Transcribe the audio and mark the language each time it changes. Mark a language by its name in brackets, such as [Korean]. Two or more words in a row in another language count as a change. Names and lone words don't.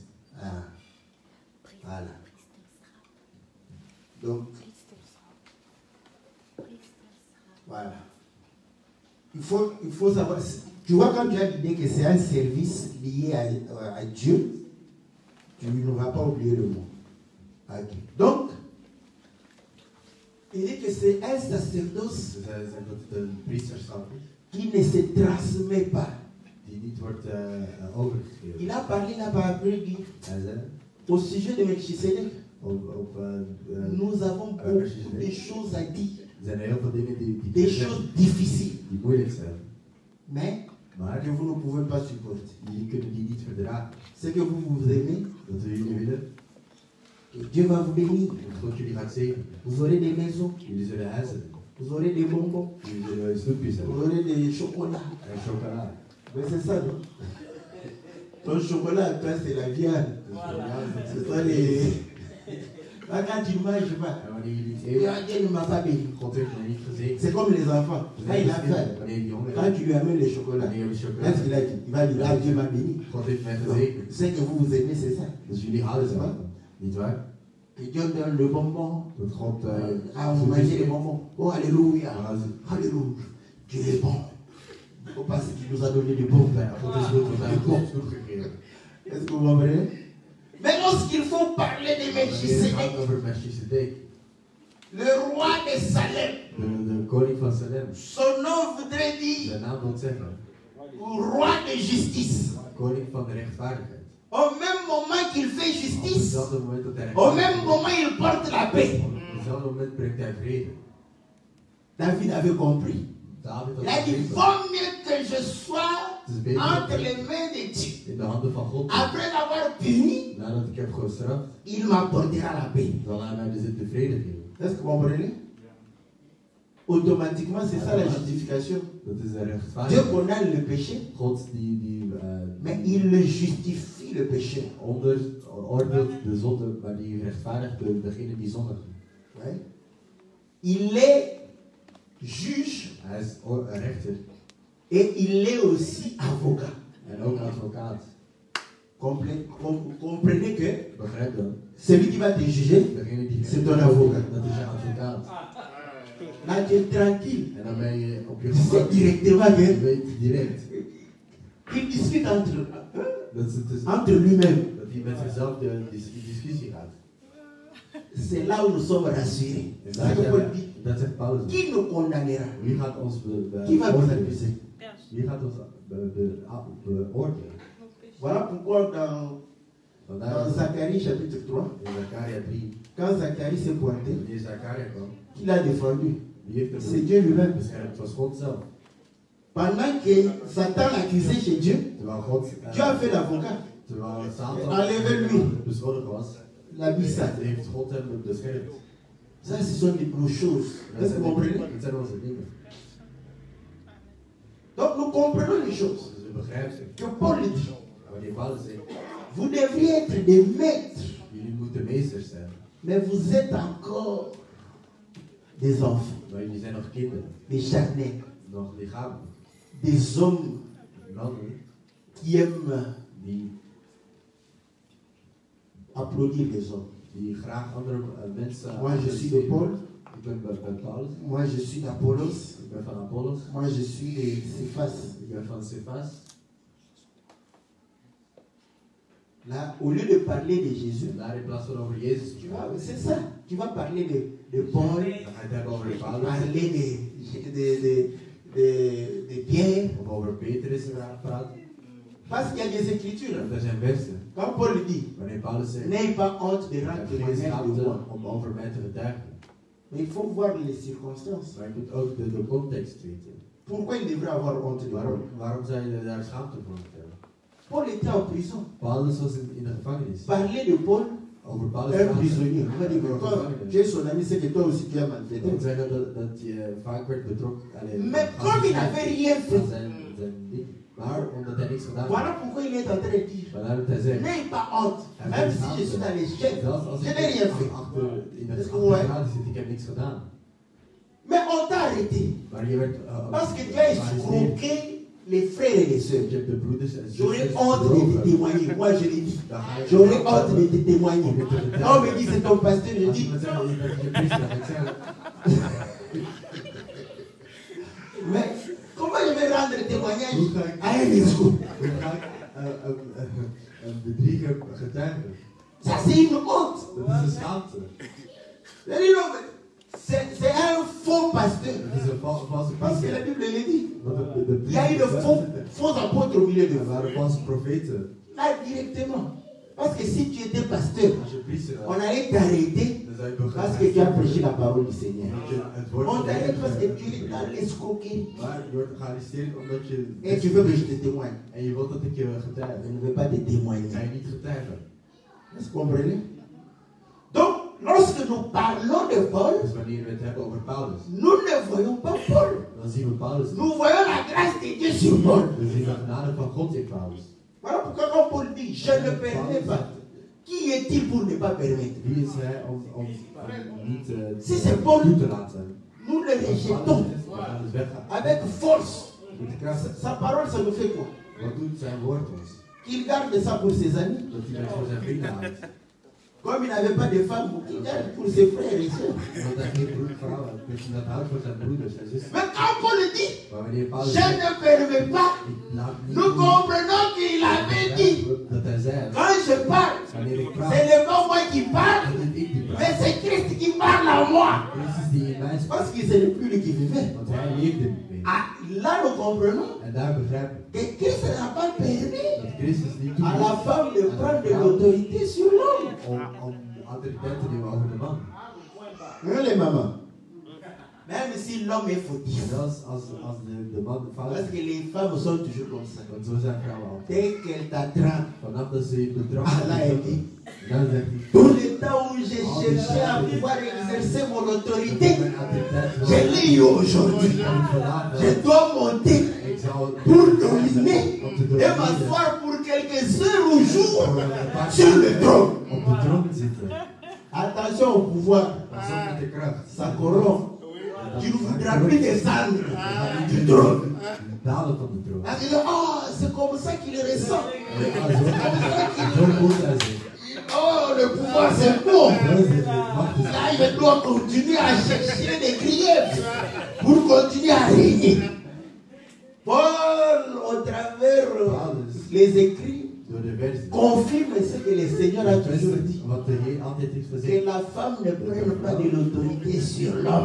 [French] Ah. Voilà. Donc, voilà. Il faut savoir. Tu vois, quand tu as l'idée que c'est un service lié à Dieu, tu ne vas pas oublier le mot. Okay. Donc, il dit que c'est un sacerdoce [Dutch] Dus hij zegt dat het een priesterschap is [French] qui ne se transmet pas. [Dutch] die niet wordt overgegeven. [French] Il a parlé là par après, il dit, [Dutch] Hij zei [French] au sujet de Melchisedec, [Dutch] op [French] nous avons beaucoup de choses à dire, [Dutch] er zijn heel veel dingen die [French] des choses difficiles, [Dutch] die moeilijk zijn. [French] mais [Dutch] Maar [French] que vous ne pouvez pas supporter. [Dutch] jullie kunnen die niet verdragen. [French] C'est que vous vous aimez, [Dutch] Dat we jullie willen, [French] et Dieu va vous bénir. [Dutch] dat God jullie gaat zegenen. [French] Vous aurez des maisons, [Dutch] Jullie zullen huizen, [French] vous aurez des bonbons, [Dutch] jullie zullen snoepjes [French] vous [Dutch] hebben [French] aurez des chocolats. [Dutch] en chocola. [French] Mais c'est ça, non? Ton chocolat, toi, c'est la viande. C'est toi les. Quand tu manges pas, [Dutch] En wanneer jullie iets eten, [French] Dieu ne m'a pas béni. [Dutch] God heeft me niet gezegend. [French] C'est comme les enfants. Quand il a faim, [Dutch] Wanneer die honger [French] quand [Dutch] heeft, [French] tu lui amènes le chocolat, [Dutch] wanneer jullie chocola [French] qu'est-ce qu'il a dit? Il va dire, ah, Dieu m'a béni. [Dutch] God heeft mij [French] Non. [Dutch] gezegend. [French] C'est que vous vous aimez, c'est ça. [Dutch] Dus jullie houden ze wel. Niet waar? [French] Et Dieu donne le bonbon. [Dutch] Dat God [French] Ah, vous mangez les bonbons. Oh, alléluia. [Dutch] God [French] Alléluia. Dieu est bon. Faut pas ce qu'il nous a donné du bon. [Dutch] is goed, we zijn God snoep gegeven. [French] Est-ce que vous comprenez? Mais lorsqu'il faut parler de [Dutch] Wanneer het [French] Melchisedec, [Dutch] gaat over Melchisedek, [French] le roi de Salem, [Dutch] de koning van Salem, [French] son nom voudrait dire [Dutch] zijn naam wil zeggen, [French] roi de justice. [Dutch] koning van de rechtvaardigheid. [French] Au même moment qu'il fait [Dutch] Op [French] justice, [Dutch] hetzelfde moment dat hij [French] au même [Dutch] rechtvaardig [French] moment il porte la paix. [Dutch] is, op hetzelfde moment brengt hij vrede. [French] David avait compris. [Dutch] David [French] Il a [Dutch] had [French] dit, [Dutch] begrepen. [French] vaut mieux que je sois [Dutch] Het is beter [French] entre [Dutch] dat [French] les [Dutch] ik [French] mains de Dieu. [Dutch] in de handen van God ben. [French] Après l'avoir puni, [Dutch] Nadat ik heb gestraft, [French] il m'apportera la paix. [Dutch] zal hij mij de vrede geven. [French] Est-ce que vous comprenez? Automatiquement, c'est ça la justification. [Dutch] Dat is de [French] Dieu [Dutch] rechtvaardigheid. [French] condamne le péché, [Dutch] God die [French] mais il le justifie le péché. [Dutch] oordeelt de zonde, maar die rechtvaardigt degene die zondigt. [French] Ouais. Il est juge [Dutch] Hij is rechter [French] et il est aussi avocat. [Dutch] en ook advocaat. [French] Comprenez que [Dutch] Begrijp dan? [French] celui qui va te juger, [Dutch] Degene die [French] c'est ton avocat. [Dutch] dat is je advocaat. [French] Là, tu es tranquille. [Dutch] En dan ben je op je [French] Tu sais [Dutch] gemak. [French] directement [Dutch] Je [French] que [Dutch] weet direct [French] il discute [Dutch] dat ze dus, [French] entre lui-même. [Dutch] dat hij met zichzelf de discussie gaat. [French] C'est là où nous sommes rassurés. [Dutch] En [French] C'est ce que Paul dit. [Dutch] dat zegt Paulus. [French] Qui nous condamnera? [Dutch] Wie gaat ons [French] Qui va nous [Dutch] beoordelen? [French] accuser? [Dutch] Wie gaat ons beoordelen? [French] Voilà pourquoi dans [Dutch] Vandaar [French] Zacharie chapitre 3, [Dutch] in Zakaria 3, [French] quand Zacharie s'est pointé, [Dutch] wanneer Zakaria kwam, [French] qui l'a défendu? [Dutch] wie heeft [French] C'est [Dutch] hem [French] Dieu lui-même. [Dutch] beschermd? Het was God zelf. [French] Pendant que Satan l'accusait chez Dieu, [Dutch] Terwijl God, [French] Dieu a fait l'avocat. [Dutch] terwijl Satan [French] Enlevez-lui. [Dutch] beschuldigd was, [French] La Bissa. [Dutch] heeft God hem beschermd. [French] Ça, ce sont nos choses. Est-ce que vous comprenez? [Dutch] Dat zijn onze dingen. [French] Donc, nous comprenons les choses. [Dutch] Dus we begrijpen ze. [French] Que Paul dit. [Dutch] Wanneer Paulus zegt, [French] Vous devriez être des maîtres, [Dutch] jullie moeten meesters zijn, [French] mais vous êtes encore des enfants, [Dutch] maar jullie zijn nog kinderen, [French] des charnels, [Dutch] nog lichamelijk. [French] des hommes [Dutch] Mannen [French] qui aiment [Dutch] die [French] applaudir les hommes. [Dutch] die graag andere mensen [French] Moi, je suis de Paul. [Dutch] Ik ben bij Paulus. [French] Moi, je suis d'Apollos. [Dutch] Ik ben van Apollos. [French] Moi, je suis de Cephas. [Dutch] Ik ben van Cephas. [French] Là, au lieu de parler de Jésus, [Dutch] En daar in plaats van over Jezus te [French] tu vas, [Dutch] praten, [French] c'est ça. Tu vas parler de Paul, [Dutch] dan ga je het hebben over Paulus. [French] parler de Pierre. [Dutch] Of over Petrus praten. [French] Parce qu'il y a des écritures. [Dutch] Want er zijn versen. [French] Quand Paul dit, [Dutch] Wanneer Paulus zegt, [French] n'ayez pas honte de [Dutch] ik [French] rendre [Dutch] heb geen [French] témoignage de [Dutch] schaamte [French] moi. [Dutch] om over mij te getuigen. [French] Mais il faut voir les circonstances. [Dutch] Maar je moet ook de context weten. [French] Pourquoi il devrait avoir honte de Paul? [Dutch] Waarom zou je daar schaamte voor hebben? [French] Paul était en prison. [Dutch] Paulus was in de gevangenis. [French] Parler de Paul, [Dutch] Over Paulus [French] un [Dutch] praten. [French] prisonnier. On va dire que toi, tu es son ami, c'est que toi aussi tu as [Dutch] Dat wil [French] maltraité. [Dutch] zeggen dat je vaak werd betrokken. [French] Mais comme il n'avait rien fait, [Dutch] zijn ding. Maar omdat hij niks gedaan [French] voilà [Dutch] had. [French] pourquoi il est en train de dire, [Dutch] Vandaar dat hij zegt. [French] n'ayez pas honte. Même si je suis dans l'échec, [Dutch] Zelfs als [French] je [Dutch] ik [French] n'ai rien fait. [Dutch] achter in de [French] Est-ce que vous [Dutch] achtergraad zit, ik heb niks gedaan. [French] Mais on t'a arrêté. [Dutch] Maar je werd [French] Parce que tu as [Dutch] gearresteerd. [French] escroqué les frères et les sœurs. [Dutch] Je heb de broeders en [French] J'aurais [Dutch] zusters [French] honte de te [Dutch] bedrogen. [French] témoigner. Moi, je l'ai dit. [Dutch] Dan ga ik [French] J'aurais honte de te témoigner. Quand on me dit c'est ton pasteur, je [Dutch] Als [French] dis, [Dutch] iemand zegt dat je je priester, dan ga ik zeggen, [French] mais comment je vais rendre témoignage [Dutch] hoe ga ik, [French] à un escroc? [Dutch] hoe ga ik een bedrieger getuigen? [French] Ça, c'est une honte. [Dutch] Dat is een schaamte. [French] C'est un faux pasteur. [Dutch] Het is een valse [French] Parce que la [Dutch] priester. [French] Bible le dit. [Dutch] Want [French] Il y a eu de faux apôtres au milieu de [Dutch] Er [French] vous. [Dutch] waren valse profeten. [French] Là, directement. Parce que si tu étais pasteur, [Dutch] Als je priester [French] on [Dutch] was, [French] allait t'arrêter [Dutch] dan zou je [French] parce que tu as prêché la parole du Seigneur. [Dutch] omdat je het woord [French] On [Dutch] van de Heer [French] t'arrête parce que tu [Dutch] hebt. [French] es dans l'escroquerie. [Dutch] Maar je wordt gearresteerd omdat je... [French] Et tu veux que je te témoigne. [Dutch] En je wilt dat ik je getuig. [French] Je ne veux pas te [Dutch] Ik ga [French] témoigner. [Dutch] je niet getuigen. [French] Est-ce que vous comprenez? Donc, lorsque nous parlons de Paul, [Dutch] Dus wanneer we het hebben over Paulus, [French] nous ne voyons pas Paul. [Dutch] dan zien we Paulus. [French] Nous voyons la grâce de Dieu sur Paul. [Dutch] We zien de genade van God in Paulus. [French] Voilà pourquoi quand Paul dit, je ne permets pas. Qui est-il pour ne pas permettre? [Dutch] Wie is hij om niet [French] Si c'est Paul, [Dutch] toe te laten? [French] nous le rejetons [Dutch] We gaan dus weggaan. [French] avec force. [Dutch] Met de kracht. [French] Sa parole, ça nous fait quoi? [Dutch] Wat doet zijn woord ons? [French] Qu'il garde ça pour ses amis. [Dutch] Dat hij dat voor zijn vrienden houdt. [French] Comme il n'avait pas de femme, qu'il garde pour ses frères et sœurs. [Dutch] Want hij geen vrouw had. Dus hij dat houdt voor zijn broeders en zussen. [French] Mais quand Paul dit, [Dutch] Maar wanneer Paulus [French] je [Dutch] zegt, [French] ne permets pas, [Dutch] ik laat niet [French] nous [Dutch] toe, [French] comprenons qu'il avait dit, [Dutch] dat hij zei, [French] quand je parle, [Dutch] wanneer ik [French] ce [Dutch] praat, [French] n'est pas moi qui parle, [Dutch] dat het ik die [French] mais [Dutch] praat. [French] c'est Christ qui parle en moi. [Dutch] Christus die in mij spreekt. [French] Parce que ce n'est plus lui qui vivait. [Dutch] Want hij leefde niet meer. [French] Ah, là, nous comprenons [Dutch] En daar begrijp ik [French] que Christ n'a pas permis [Dutch] dat Christus niet [French] à la [Dutch] toeliet [French] femme de prendre de l'autorité sur l'homme. [Dutch] om autoriteit te nemen over de man. [French] Hein, les mamans? Même si l'homme est fautif. [Dutch] Zelfs als de man fout [French] Parce [Dutch] is. [French] que les femmes sont toujours comme ça. [Dutch] Want zo zijn vrouwen altijd. [French] Dès qu'elles t'attrapent, [Dutch] Vanaf dat ze je betrapt, [French] ah, là, elle dit, [Dutch] dan zegt hij, [French] tout le temps où j'ai cherché à pouvoir exercer mon autorité, [Dutch] mijn autoriteit [French] je l'ai eu aujourd'hui. [Dutch] kan ik vandaag [French] Je dois monter [Dutch] Ik zal [French] pour dominer [Dutch] om te [French] et [Dutch] domineren, [French] m'asseoir pour quelques heures ou jours [Dutch] voor een paar [French] sur le [Dutch] dagen [French] trône. [Dutch] op de troon zitten. [French] Attention au pouvoir, [Dutch] Pas op met de kracht. [French] ça corrompt. Tu ne voudras plus descendre du trône. [Dutch] Dalen van de troon. [French] Ah, c'est comme ça qu'il ressent. [Dutch] Zo voelt hij zich. [French] Oh, le pouvoir c'est bon. [Dutch] Dat is de macht is [French] Là, je dois continuer à chercher des griefs pour continuer à régner. Paul, au travers les écrits, [Dutch] door de versie. [French] confirme ce que le Seigneur a toujours dit. [Dutch] Wat de Heer altijd heeft [French] Que [Dutch] gezegd. [French] la femme ne prenne pas de l'autorité sur l'homme.